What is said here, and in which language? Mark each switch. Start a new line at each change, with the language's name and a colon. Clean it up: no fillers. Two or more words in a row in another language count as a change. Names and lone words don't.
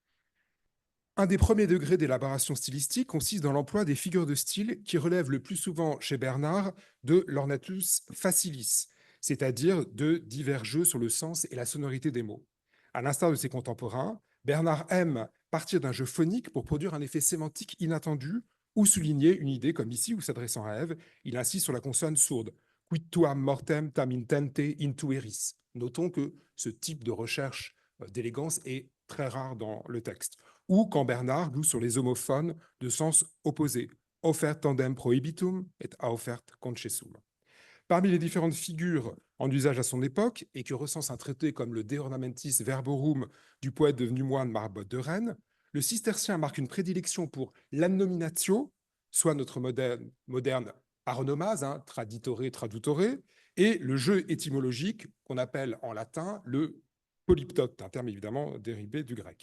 French: Un des premiers degrés d'élaboration stylistique consiste dans l'emploi des figures de style qui relèvent le plus souvent chez Bernard de l'
Latin: ornatus facilis,
French: c'est-à-dire de divers jeux sur le sens et la sonorité des mots. À l'instar de ses contemporains, Bernard aime partir d'un jeu phonique pour produire un effet sémantique inattendu ou souligner une idée, comme ici, où s'adressant à Ève, il insiste sur la consonne sourde.
Latin: Quid tuam mortem tam intente intueris.
French: Notons que ce type de recherche d'élégance est très rare dans le texte. Ou quand Bernard joue sur les homophones de sens opposé,
Latin: offert tandem prohibitum
French: et
Latin: offert concessum.
French: Parmi les différentes figures en usage à son époque, et que recense un traité comme le De Ornamentis Verborum du poète devenu moine Marbotte de Rennes, le cistercien marque une prédilection pour l'annominatio, soit notre moderne aronomase,
Italian: traditore, tradutore,
French: et le jeu étymologique qu'on appelle en latin le polyptote, un terme évidemment dérivé du grec.